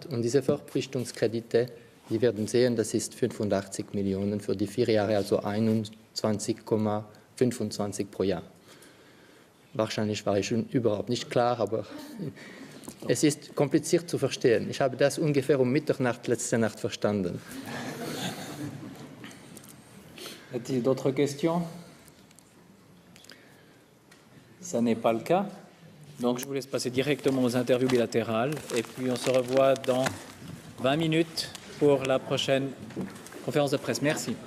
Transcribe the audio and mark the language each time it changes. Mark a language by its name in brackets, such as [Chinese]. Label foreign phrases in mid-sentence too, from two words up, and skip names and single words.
[German] Und diese Verpflichtungskredite, die werden sehen, das ist 85 Millionen für die 4 Jahre, also 21,25 pro Jahr. Wahrscheinlich war ich schon überhaupt nicht klar, aber es ist kompliziert zu verstehen. Ich habe das ungefähr um Mitternacht letzte Nacht verstanden. [French] Y a-t-il d'autres questions? Ça n'est pas le cas. Donc je vous laisse passer directement aux interviews bilatérales et puis on se revoit dans 20 minutes pour la prochaine conférence de presse.